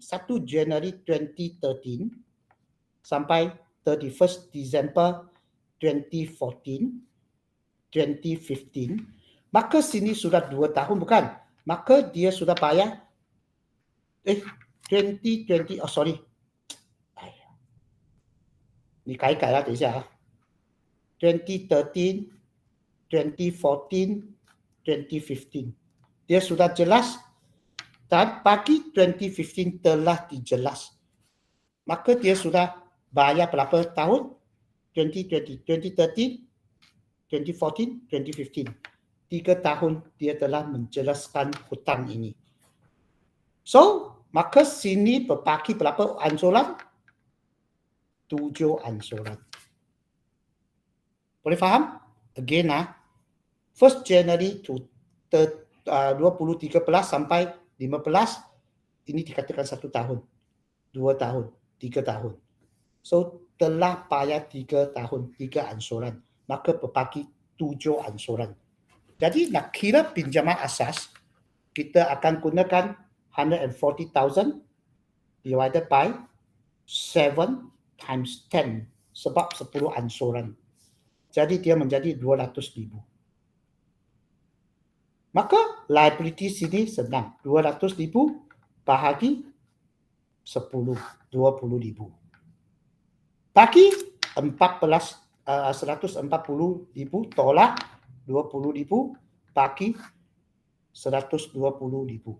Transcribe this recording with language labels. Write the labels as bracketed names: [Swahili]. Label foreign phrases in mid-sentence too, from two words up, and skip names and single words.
[Malay] 1 Januari 2013 sampai 31 Disember 2014, 2015, maka sini sudah 2 tahun bukan? Maka dia sudah bayar 2020, [English] oh sorry. [Chinese] Ni 改啦，等一下啊。2013, 2014, 2015. [Malay] Dia sudah jelas dan bagi 2015 telah dijelas. Maka dia sudah bayar berapa tahun? 2020, 2013, 2014, 2015. 3 tahun dia telah menjelaskan hutang ini. So, maka sini berbagi berapa ansuran? 7 ansuran. Boleh faham? [English] Again 1 January to [Malay] 2013 sampai 15, ini dikatakan 1 tahun, 2 tahun, 3 tahun. So, telah bayar 3 tahun, 3 ansuran. Maka berbagi 7 ansuran. Jadi, nak kira pinjaman asas, kita akan gunakan 140,000 [English] divided by 7 times 10 [Malay] sebab 10 ansuran. Jadi dia menjadi 200,000. Maka liability sini senang. 200,000 bahagi 10, 20,000. Bagi 140,000 tolak 20,000 bagi 120,000.